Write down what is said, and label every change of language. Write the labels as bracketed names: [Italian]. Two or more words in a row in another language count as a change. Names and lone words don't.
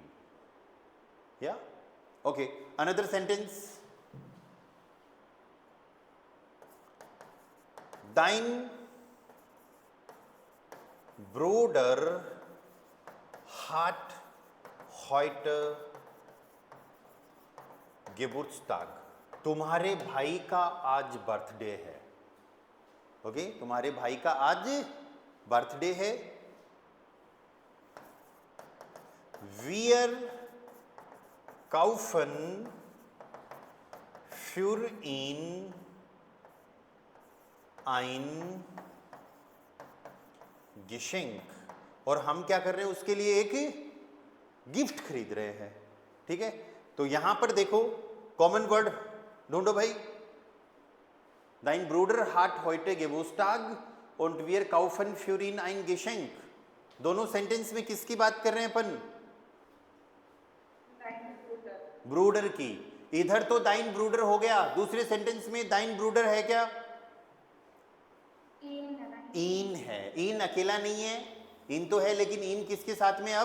[German] या ओके, [English] another sentence, [German] Dein Bruder hat heute Geburtstag, [Hindi] तुम्हारे भाई का आज बर्थडे है। ओके, तुम्हारे भाई का आज बर्थडे है। [German] Wir kaufen für ihn ein Geschenk, [Hindi] और हम क्या कर रहे हैं? उसके लिए एक गिफ्ट खरीद रहे हैं, ठीक है। तो यहां पर देखो कॉमन वर्ड ढूंढो भाई। [German] Dein Bruder hat heute Geburtstag und wir kaufen für ihn ein Geschenk। [Hindi] दोनों सेंटेंस में किसकी बात कर रहे हैं अपन? ब्रूडर की। इधर तो [German] Dein Bruder [Hindi] हो गया, दूसरे सेंटेंस में [German] Dein Bruder [Hindi] है क्या? इन है। इन अकेला नहीं है, इन तो है, लेकिन इन किसके साथ में?